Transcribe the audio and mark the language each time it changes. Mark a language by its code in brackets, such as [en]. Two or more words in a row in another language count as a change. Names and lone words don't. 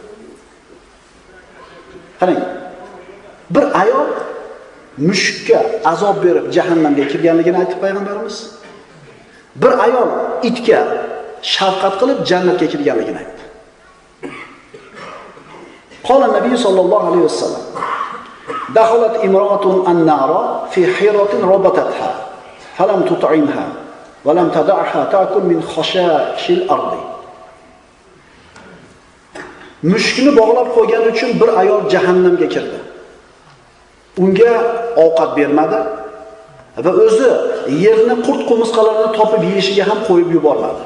[uz] Qarang, bir ayol mushukka azob berib jahannamga kirganligini aytib payg'ambarimiz. Bir ayol itga shafqat qilib jannatga kirganligini aytdi. [ar] قال النبي صلى الله عليه وسلم: "دخلت امرأة النار في هرة ربطتها، فلم تطعمها ولم تدعها تأكل من خشاش الأرض." [uz] Mushukni bog'lab qo'ygani uchun bir ayol jahannamga kirdi. Unga ovqat bermadi va o'zi yerni qurt-qumursqalarini topib yeyishiga ham qo'yib yubormadi.